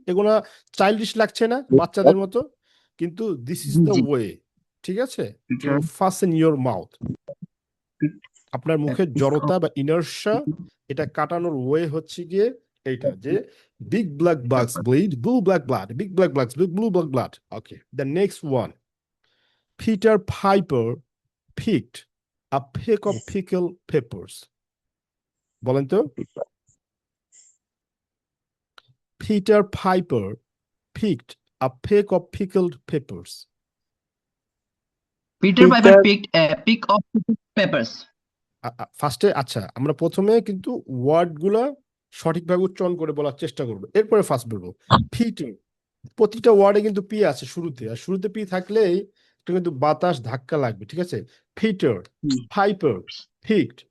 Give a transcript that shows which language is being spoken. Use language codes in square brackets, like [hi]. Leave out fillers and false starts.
[bn] এগুলো চাইল্ডিশ লাগছে না বাচ্চাদের মতো? কিন্তু [en] this is the [bn] G. [en] Way. [bn] ঠিক আছে? [en] To fasten your mouth. [bn] আপনার মুখের জড়তা বা ইনার্শিয়া, এটা কাটানোর ওয়ে হচ্ছে গিয়ে এইটা, যে [en] big black bugs bleed blue black blood. Big black bugs bleed blue black blood. Okay, the next one, Peter Piper picked a peck of pickled peppers. [bn] বলেন তো। [en] Peter Piper picked a peck of pickled peppers. Peter Piper picked a peck of peppers. [bn] ফার্স্টে আচ্ছা, আমরা প্রথমে কিন্তু word গুলা সঠিকভাবে উচ্চারণ করে বলার চেষ্টা করবো, এরপরে ফার্স্ট বলবো। পিটার, প্রতিটা ওয়ার্ডে কিন্তু পি আছে শুরুতে, আর শুরুতে পি থাকলেই এটা কিন্তু বাতাস ধাক্কা লাগবে। ঠিক আছে? Peter piper picked